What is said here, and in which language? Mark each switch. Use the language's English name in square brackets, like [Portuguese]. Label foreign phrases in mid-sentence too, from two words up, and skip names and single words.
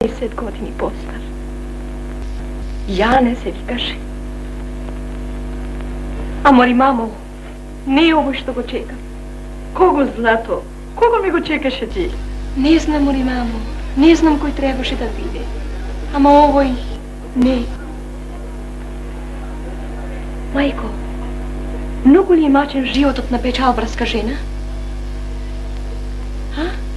[Macedonian] 10 godini postar. Jane se vikаше. A mori mamo, не ovo što go čekam. Kogo zlato? Kogo mi go čekаше ti? Не знам, мори мамо. Не знам кој требаше да биде. Ама овој не. Мајко, многу ли е мачен животот на печалбарска жена? А?